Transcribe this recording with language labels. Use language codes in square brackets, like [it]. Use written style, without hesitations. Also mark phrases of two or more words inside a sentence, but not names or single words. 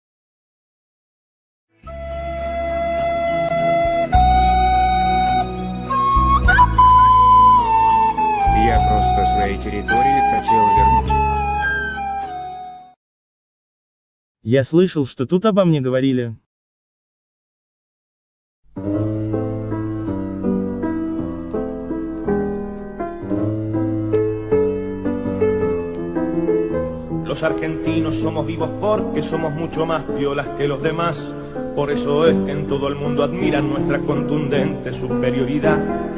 [ru] Я просто свои территории хотел вернуть. Я слышал, что тут обо мне говорили. [es] Los argentinos somos vivos porque somos mucho más piolas que los demás. Por eso es que en todo el mundo admiran nuestra contundente superioridad.